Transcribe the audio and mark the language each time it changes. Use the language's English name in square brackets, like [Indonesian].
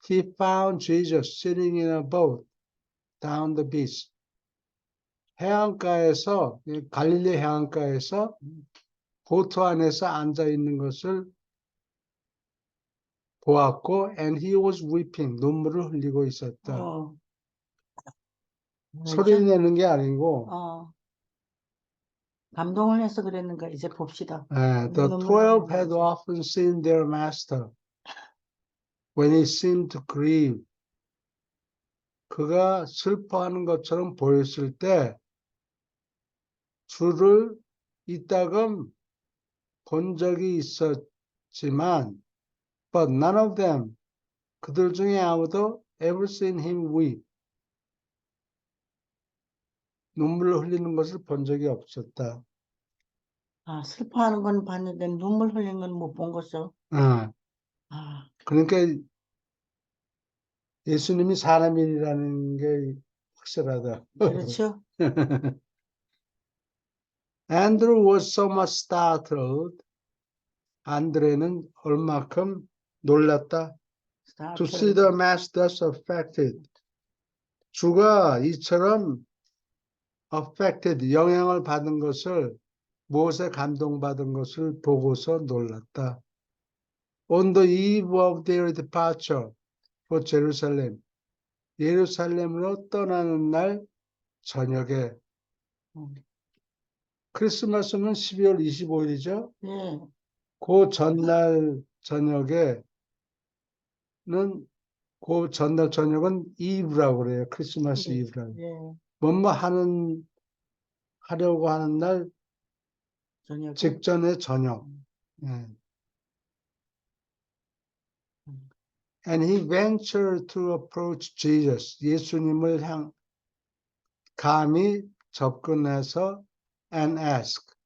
[English] he found Jesus sitting in a boat down the beach. [Korean] 해안가에서 갈릴리 해안가에서 보트 안에서 앉아 있는 것을 보았고, [English] and he was weeping. [Korean] 눈물을 흘리고 있었다. 소리 내는 게 아니고. 감동을 해서 그랬는가 이제 봅시다. [English] The 12 had often seen their master when he seemed to grieve. [Korean] 그가 슬퍼하는 것처럼 보였을 때 주를 이따금 본 적이 있었지만 [English] but none of them, [Korean] 그들 중에 아무도 [English] ever seen him weep. [Korean] 눈물을 흘리는 것을 본 적이 없었다. 슬퍼하는 건 봤는데 눈물 흘리는 건 못 본 거죠. 그러니까 예수님이 사람이라는 게 확실하다. 그렇죠. [English] Andrew was so much startled. [Korean] 안드레는 얼마큼 놀랐다. [English] To see the masters affected. [Korean] 주가 이처럼 affected, 영향을 받은 것을, 무엇에 감동받은 것을 보고서 놀랐다. [English] On the eve of their departure for Jerusalem. [Korean] 예루살렘으로 떠나는 날 저녁에. 크리스마스는 12월 25일이죠? 네. 그 전날 저녁에는, 그 전날 저녁은 이브라고 그래요. 크리스마스 네. 이브라고. 네. 뭐뭐 하려고 하는 날 저녁에? 직전의 저녁. [English] And he ventured to approach Jesus. [Korean] 예수님을 감히 접근해서 [English] and ask.